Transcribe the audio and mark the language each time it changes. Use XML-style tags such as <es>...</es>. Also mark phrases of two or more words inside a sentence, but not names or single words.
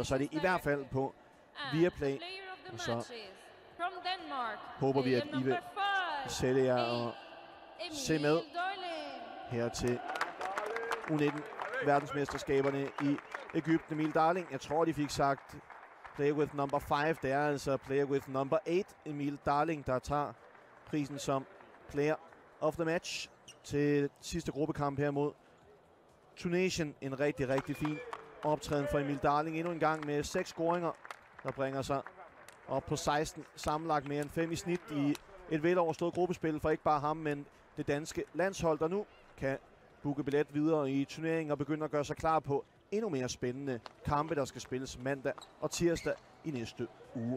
<da>Så er det i hvert fald på Viaplay. Og så håber vi, at I vil sætte jer og se med her til U19 verdensmesterskaberne i Egypten. Emil Darling, jeg tror, de fik sagt</da> <en>player with number 5.</en> <da>Det er altså</da> <en>player with number 8.</en> <da>Emil Darling, der tager prisen som</da> <en>player of the match</en> <da>til sidste gruppekamp her mod Tunesien. En rigtig, rigtig fin optræden for Emil Darling. Endnu en gang med 6 scoringer, der bringer sig op på 16. Sammenlagt mere end 5 i snit i et veloverstået gruppespil for ikke bare ham, men det danske landshold, der nu kan booke billet videre i turneringen og begynde at gøre sig klar på endnu mere spændende kampe, der skal spilles mandag og tirsdag i næste uge.</da>